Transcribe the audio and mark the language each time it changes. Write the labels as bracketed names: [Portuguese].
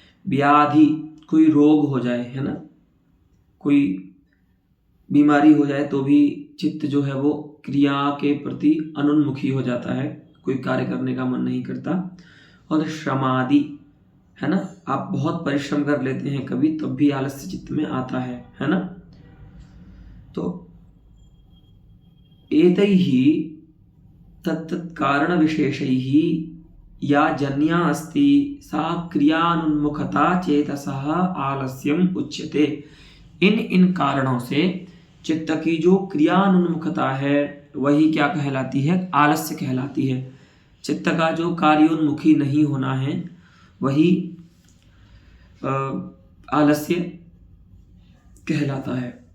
[Hindi] व्याधि, कोई रोग हो जाए, है ना, कोई बीमारी हो जाए तो भी चित्त जो है वो क्रिया के प्रति अनुन्मुखी हो जाता है, कोई कार्य करने का मन नहीं करता। और श्रमादि, है ना, आप बहुत परिश्रम कर लेते हैं कभी, तब भी आलस्य चित्त में आता है ना। [Sanskrit] तो एतैः तत्कारण विशेषैः या जन्या अस्ति सा क्रियानुन्मुखता चेतसः आलस्यम उच्यते। [Hindi] इन कारणों से चित्त की जो क्रियानुन्मुखता है वही क्या कहलाती है, आलस्य कहलाती है। चित्त का जो कार्योन्मुखी नहीं होना है वही आलस्य कहलाता है।